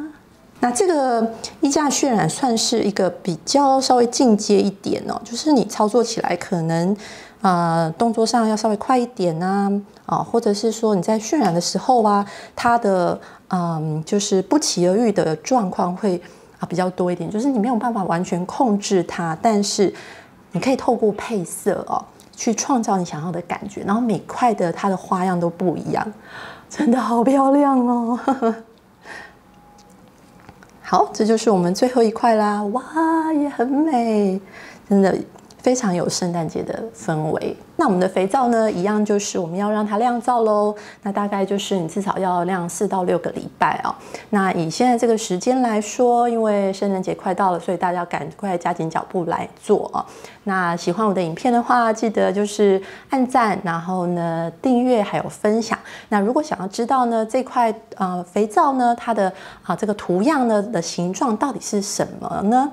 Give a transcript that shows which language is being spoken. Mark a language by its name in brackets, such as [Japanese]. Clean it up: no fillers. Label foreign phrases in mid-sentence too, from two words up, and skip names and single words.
[Chinese] 那這個衣架渲染算是一個比較稍微進階一點哦，就是你操作起來可能動作上要稍微快一點或者是說你在渲染的時候它的就是不期而遇的狀況會比較多一點，就是你沒有辦法完全控制它，但是你可以透過配色去創造你想要的感覺，然後每塊的它的花樣都不一樣，真的好漂亮哦。好，這就是我們最後一塊啦，哇，也很美，真的非常有聖誕節的氛圍。那我們的肥皂呢，一樣就是我們要讓它晾皂嘍。那大概就是你至少要晾4到6個禮拜哦。那以現在這個時間來說，因為聖誕節快到了，所以大家趕快加緊腳步來做哦。那喜歡我的影片的話，記得就是按讚，然後呢訂閱還有分享。那如果想要知道呢這塊肥皂呢它的這個圖樣呢的形狀到底是什麼呢？